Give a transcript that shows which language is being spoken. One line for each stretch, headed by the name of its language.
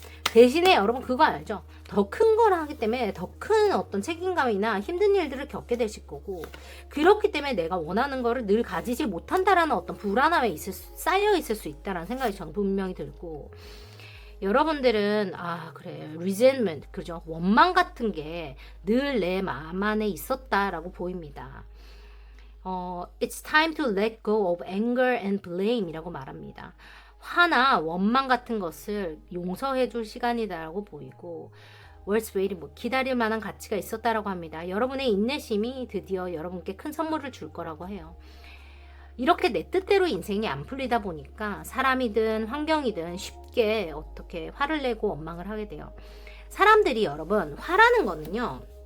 Korean: 대신에 여러분 그거 알죠? 더 큰 걸 하기 때문에 더 큰 어떤 책임감이나 힘든 일들을 겪게 되실 거고, 그렇기 때문에 내가 원하는 거를 늘 가지지 못한다라는 어떤 불안함에 쌓여 있을 수 있다라는 생각이 저는 분명히 들고, 여러분들은 그래, resentment, 그죠? 원망 같은 게 늘 내 마음 안에 있었다라고 보입니다.
English: It's time to let go of anger and blame
Korean: 이라고 말합니다. 화나 원망 같은 것을 용서해 줄 시간이다라고 보이고,
English: Words waiting,
Korean: 뭐 기다릴 만한 가치가 있었다라고 합니다. 여러분의 인내심이 드디어 여러분께 큰 선물을 줄 거라고 해요. 이렇게 내 뜻대로 인생이 안 풀리다 보니까 사람이든 환경이든 쉽게 어떻게 화를 내고 원망을 하게 돼요. 사람들이, 여러분, 화라는 거는요,